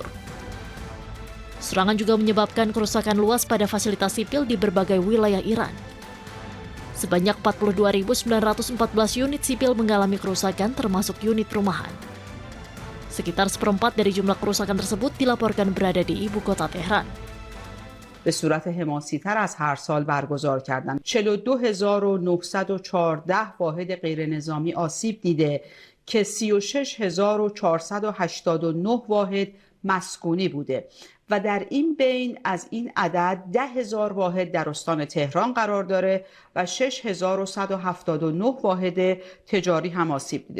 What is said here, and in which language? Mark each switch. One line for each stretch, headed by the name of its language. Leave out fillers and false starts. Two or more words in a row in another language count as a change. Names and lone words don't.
Indonesian: Serangan juga menyebabkan kerusakan luas pada fasilitas sipil di berbagai wilayah Iran. Sebanyak 42.914 unit sipil mengalami kerusakan termasuk unit perumahan. Sekitar seperempat dari jumlah kerusakan tersebut dilaporkan berada di ibu kota Tehran.
Persian: به صورت حماسی‌تر از هر سال برگزار کردن. 42914 واحد غیرنظامی آسیب دیده که 36489 واحد مسکونی بوده و در این بین از این عدد 10,000 واحد در استان تهران قرار داره و 6,179 واحد تجاری هم آسیب دیده.